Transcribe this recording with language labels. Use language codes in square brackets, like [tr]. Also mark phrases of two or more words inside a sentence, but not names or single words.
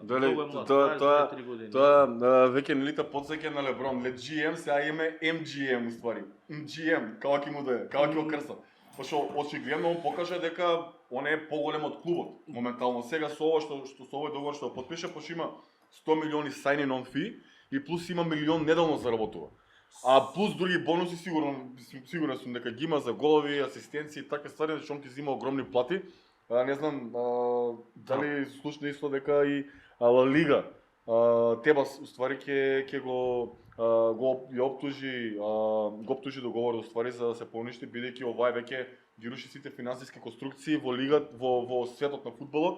[mk] Дали тоа веќе нели та потсеќа на Леброн, не GM, сега име MGM уствари. MGM, како ќе му да е, како ќе го крстат. Пошто очигледно он покажа дека он е поголем од клубот. Моментално сега со ова што со овој договор што потпише, пошто има 100 милиони [en] signing on fee [mk] и плюс има милион неделно заработува. Плюс други бонуси сигурен сум дека ги има за голови, асистенции и такви ствари, зашто он ќе зима огромни плати. Не знам дали слушна исто дека и Ла Лига Тебас уствари ќе го оптужи договорот уствари за да се поништи, бидејќи ова е веќе ги руши сите финансиски конструкции во лига во светот на фудбалот.